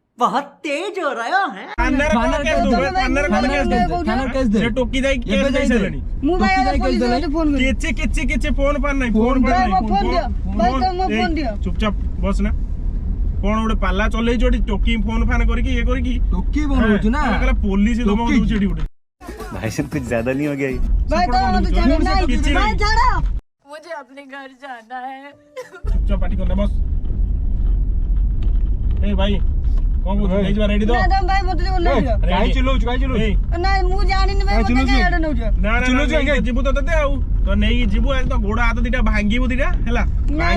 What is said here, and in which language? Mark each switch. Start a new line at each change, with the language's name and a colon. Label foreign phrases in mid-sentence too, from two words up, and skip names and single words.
Odia: ଥାନାରେ କଣ କେସ୍ ଦବୁ ଥାନାରେ କଣ କେସ୍ ଦବୁ ଥାନାରେ କେସ୍ ଦେ ସେ ଟୋକି ଯାଇ ଏବେ କେସ୍ ଦେଇ ଯାଇ ଦେ। ସାରିଲାଣି ମୁଁ ଭାଇ ଟୋକି ଆଗ ଯାଇ ପୋଲିସ କେସ୍ ଫୋନ କରି କିଛି ଫୋନ ପାନ ନାହିଁ ଫୋନ ପାନ ଭାଇ, ନାହିଁ ମୋ ଫୋନ ଦିଅ। ଭାଇ, ତମ ମୋ ଫୋନ ଦିଅ। ଚୁପଚାପ ବସ ନା କଣ ଗୋଟେ ପାଲା ଚଲେଇଛୁ ଏଠି ଟୋକି ଫୋନ ଫାନ କରିକି ଇଏ କରିକି ଟୋକି ବନଉଛୁ ନା କହିଲା ପୋଲିସ ଧମକ ଟୋକି। ଦଉଛି ଏଠି ଗୋଟେ
Hindi: भाई साहब कुछ ज्यादा नहीं हो गया ये?
Odia: ଭାଇ ତମେ ମତେ ଛାଡ ନାଇଁ କିଛି ଭାଇ ନାହିଁ। ଛାଡ
Hindi: मुझे अपने घर जाना है।
Odia: ଚୁପଚାପ ପାଟି କରନା ବସ ଏ ଭାଇ କଣ କହୁଛୁ ନେଇଯିବା ରେଡି ତ ନା ତମେ ଭାଇ ମତେ ଓହ୍ଲେଇ ଦିଅ କାହିଁ ଚିଲଉଛୁ ଏଇ, ନାଇଁ ମୁଁ ଜାଣିନି ଭାଇ କାଇଁ ମତେ ଚିଲଉଛୁ? କାଇଁ ଆଡେ ନଉଛ ନା ନା ଚିଲଉଛୁ ନେଇକି କାଇଁ? ଯିବୁ ତ ତତେ ଆଉ ତ ନେଇକି ଯିବୁ ଆଜି ତ ଗୋଡ ହାତ ଦିଟା ଭାଙ୍ଗିବୁ ଦିଟା ହେଲା ନା ଭାଇ